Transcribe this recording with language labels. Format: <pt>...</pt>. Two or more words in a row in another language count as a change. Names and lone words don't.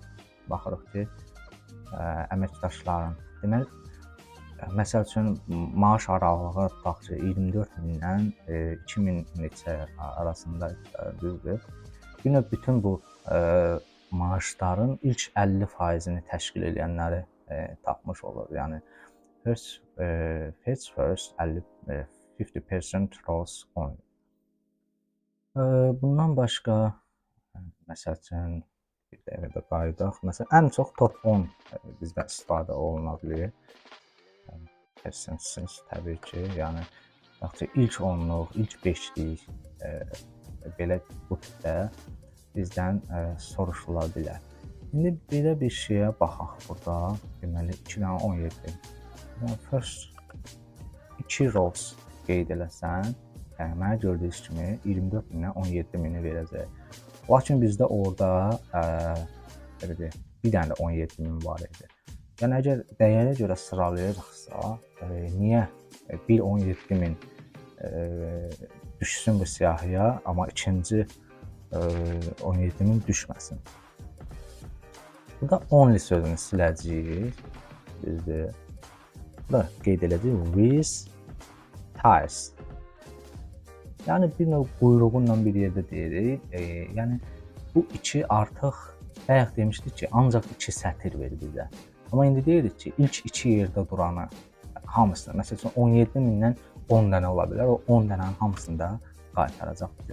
<az>Baxırıq ki, əməkdaşların deməli məsəl üçün maaş aralığı tutaq ki 24.000-dən 2000 neçə arasında düzdür. Bir növ bütün bu maaşların ilk 50%-ni təşkil edənləri tapmış olur. Yəni</az> <en>fetch first 50% rows only.</en> <az>Bundan başqa məsəl üçün bir dəqiqədə qayıdaq. Məsələn, ən çox top 10 bizdə istifadə oluna bilər. Percentsiz təbii ki, yəni ilk 10-luq, ilk 5-lik belə bu tipdə bizdən soruşula bilər. İndi belə bir şeyə baxaq burada. Deməli 2017. Yəni</az> <en>first 2 rows</en> <az>qeyd eləsən, yəni mənə gördüyünüz kimi 24.000-dən 17.000-i verəcək. Lakin bizdə orada bir dənə də 17.000 var idi. Yəni əgər dəyərə görə sıralayacaqsa, niyə bir 17.000 düşsün bu siyahıya, amma ikinci 17.000 düşməsin? Burada only sözünü siləcəyik. Düzdür. Burada qeyd edəcəyik</az> <en>with ties.</en> <az>Yəni bir növ quyruğunla bir yerdə deyirik. Yəni bu 2 artıq bayaq demişdik ki, ancaq 2 sətir verir bizə. Amma indi deyirik ki, ilk 2 yerdə duranı hamısını, məsəl üçün 17.000-dən 10 dənə ola bilər, o 10 dənənin hamısını da qaytaracaq bizə.</az>